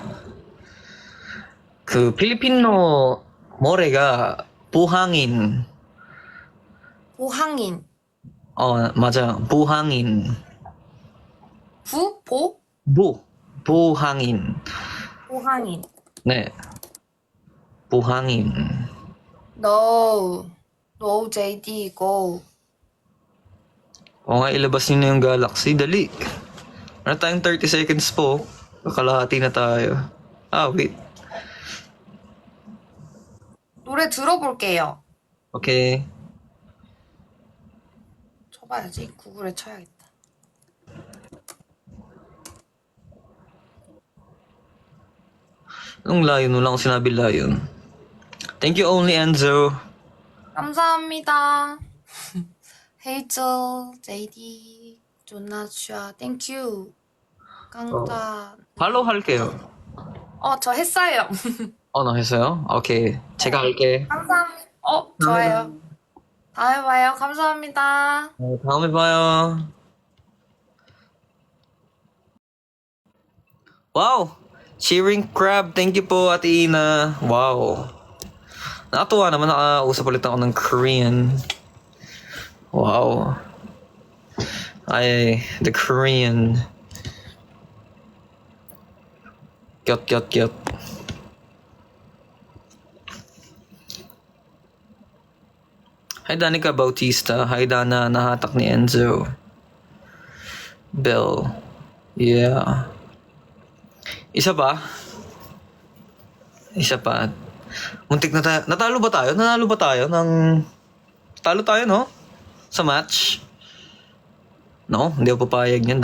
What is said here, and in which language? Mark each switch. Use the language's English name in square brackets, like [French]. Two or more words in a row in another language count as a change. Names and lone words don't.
[Korean] 그 필리핀어 모래가 부항인. 보항인. 맞아. 부항인. 부항인. 보항인. 네. 부항인. [English] No. No, JD, go. [Filipino] O nga, ilabas niyo na yung Galaxy. Dali. Ano tayong 30 seconds po? Kakalahati na tayo. [English] Wait. [Korean] 노래 들어볼게요. [English] Okay. [Korean] 쳐봐야지. 구글에 쳐야겠다. [Filipino] Anong layon? Wala akong sinabi layon. [English] Thank you only, Enzo. [Korean] 감사합니다. 헤이즐, JD, 조나슈아, 땡큐. 깡따. 팔로우 할게요. 저 했어요. 나 했어요? 오케이. 제가 할게. 감사합니다. 좋아요. 다음에 봐요. 감사합니다. 다음에 봐요. [English] Wow! Cheering Crab, thank you po, Ate Ina. Wow. [Filipino] Nakatuwa naman, nakausap ulit ako ng Korean. [English] Wow. The Korean. [Filipino] Gyot. Hi, Danica Bautista. Hi, Dana. Nahatak ni Enzo. Bill. [English] Yeah. [Filipino] Isa pa. Muntik na tayo. Natalo ba tayo? Nanalo ba tayo ng... Talo tayo, no? Sa match? No, hindi ako papayag niyan.